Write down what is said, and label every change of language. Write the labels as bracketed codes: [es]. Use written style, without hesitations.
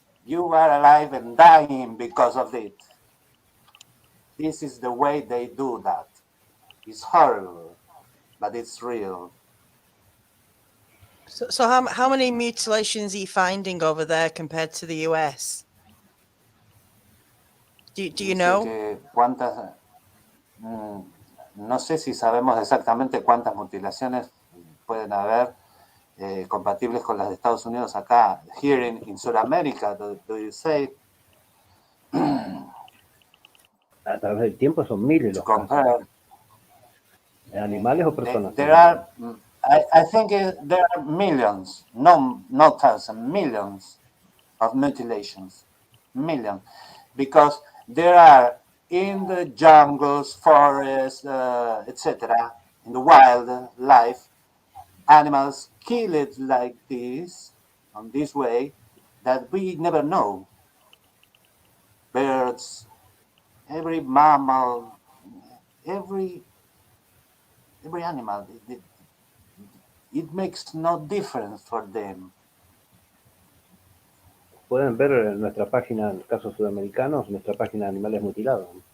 [en] You are alive and dying because of it. This is the way they do that. It's horrible, but it's real. So how many mutilations are you finding over there compared to the US? Do you know? [es] ¿Cuántas? No sé si sabemos exactamente cuántas mutilaciones pueden haber compatibles con las de Estados Unidos acá. [en] Here in Sudamérica, do you say? [es] A través del tiempo son miles los casos. ¿Animales o personas? [en] There are, I think there are millions, no thousands, millions of mutilations. Millions. Because there are in the jungles, forests, etc., in the wildlife, animals killed like this, on this way, that we never know. Birds, every mammal, every animal, it makes no difference for them. [es] Pueden ver en nuestra página, en los casos sudamericanos, nuestra página de animales mutilados.